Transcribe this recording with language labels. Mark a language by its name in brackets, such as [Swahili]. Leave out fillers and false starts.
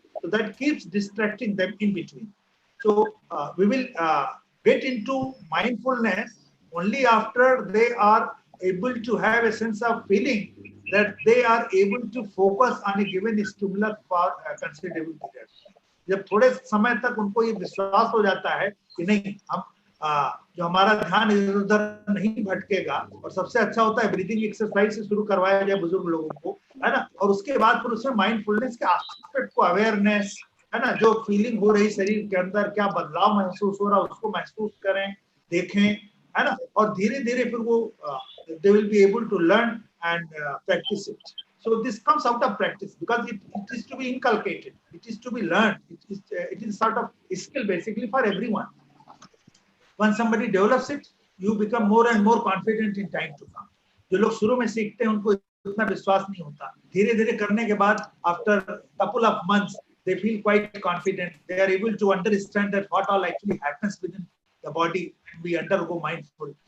[English] So that keeps distracting them in between. So we will get into mindfulness only after they are able to have a sense of feeling that they are able to focus on a given stimulus for a considerable period. [Hindi] जब थोड़े समय तक उनको ये विश्वास हो जाता है कि नहीं हम जो हमारा ध्यान इधर उधर नहीं भटकेगा, और सबसे अच्छा होता है ब्रीदिंग एक्सरसाइज से शुरू करवाया जाए बुजुर्ग लोगों को, है ना, और उसके बाद फिर उसमें माइंडफुलनेस के एस्पेक्ट को, अवेयरनेस, है ना, जो फीलिंग हो रही शरीर के अंदर, क्या बदलाव महसूस हो रहा है उसको महसूस करें, देखें, है ना, और धीरे धीरे फिर वो [English] they will be able to learn and practice it. So this comes out of practice because it is to be inculcated, it is to be learned, it is sort of a skill basically for everyone. Once somebody develops it, you become more and more confident in time to come. [Hindi] जो लोग शुरू में सीखते हैं उनको इतना विश्वास नहीं होता, धीरे धीरे करने के बाद [English] after couple of months they feel quite confident, they are able to understand that what all actually happens within the body when we undergo mindful.